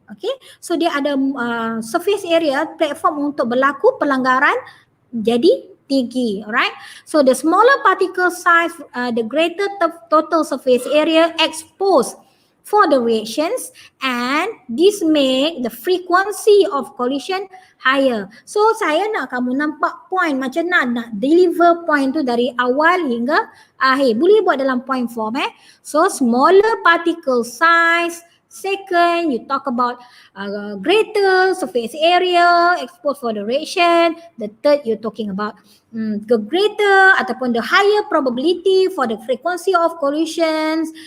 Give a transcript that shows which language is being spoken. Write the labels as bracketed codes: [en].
[ms] Okay, so dia ada surface area, platform untuk berlaku pelanggaran jadi tinggi. [en] Alright, so the smaller particle size, the greater total surface area exposed for the reactions, and this make the frequency of collision higher. [ms] So saya nak kamu nampak point macam nak deliver point tu dari awal hingga akhir. Boleh buat dalam point form [en] So smaller particle size. Second, you talk about greater surface area exposed for the reaction. The third, you're talking about the greater ataupun the higher probability for the frequency of collisions.